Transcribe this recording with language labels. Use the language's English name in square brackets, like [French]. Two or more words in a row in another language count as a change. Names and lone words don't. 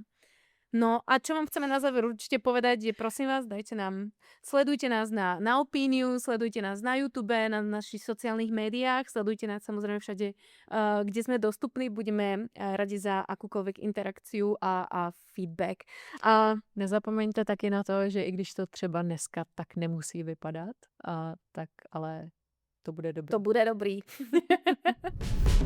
[Slovak] No a čo vám chceme na záver určite povedať je, prosím vás, sledujte nás na Opiniu, sledujte nás na YouTube, na našich sociálnych médiách, sledujte nás samozrejme všade, kde sme dostupní, budeme radi za akúkoľvek interakciu a feedback. [Czech] A nezapomeňte taky na to, že i když to třeba dneska tak nemusí vypadat, tak ale to bude dobrý. To bude dobrý.